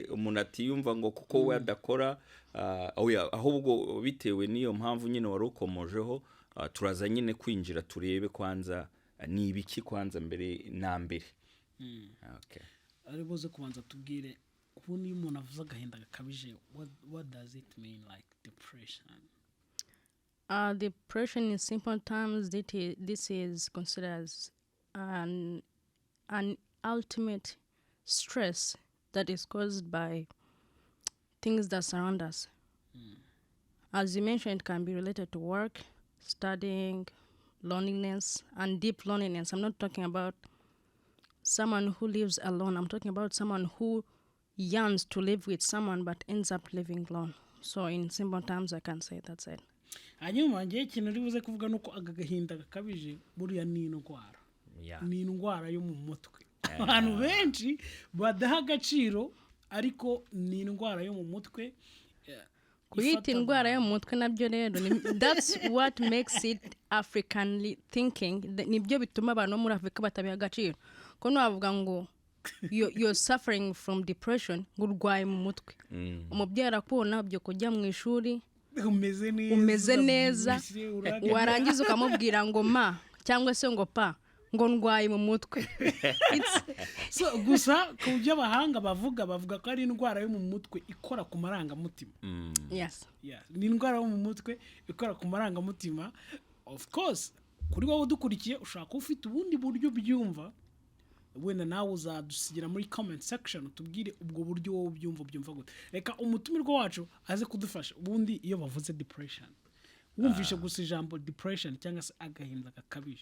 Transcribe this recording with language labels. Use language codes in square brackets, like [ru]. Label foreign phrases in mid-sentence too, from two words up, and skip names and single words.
[rw] Umuntu atiyumva ngo kuko we adakora, ahubwo bitewe n'iyo mpamvu nyine wari ukomojeho. Turaza nyine kwinjira turebe kwanza ni ibiki kwanza mbere na mbere. Okay, ari buze kubanza tubwire ubundi umuntu avuze agahinda gakabije, [en] what does it mean, like depression? Depression in simple terms, this is considered as an ultimate stress that is caused by things that surround us. As you mentioned, it can be related to work, studying, loneliness, and deep loneliness. I'm not talking about someone who lives alone. I'm talking about someone who yearns to live with someone but ends up living alone. So in simple terms, I can say that's it. [rw] Hanyuma ngiye ikintu uri buze kuvuga nuko agahinda gakabije buriya ni indwara. Ni indwara yo mu mutwe. Abantu benshi badaha agaciro ariko ni indwara yo mu mutwe. Kuyita indwara yo mu mutwe nabyo rero [en] that's what makes it Africanly thinking. [rw] Nibyo bituma abantu muri Afrika batabiha agaciro. Ko navuga ngo [en] you're suffering from depression, [rw] ngurwaye mu mutwe. Umubyeyi arakubona byo kujya mu ishuri umeze neza warangiza ukamubwira ngo ma cyangwa se ngo pa ngo ndwaye mu mutwe. So gusa ku byo abahanga bavuga ko ari indwara yo mu mutwe ikora ku marangamutima. Yes. Ni indwara yo mu mutwe ikora ku marangamutima. [en] Of course [rw] kuri wowe dukurikiye ushaka ufite ubundi buryo byumva, wenda nawe uzadusigira muri [en] comment section [rw] tubwire ubwo buryo wowe byumva gute. Reka umutumirwa wacu aze kudufasha. Ubundi iyo bavuze depression wumvishe gusa ijambo depression cyangwa se agahinda gakabije.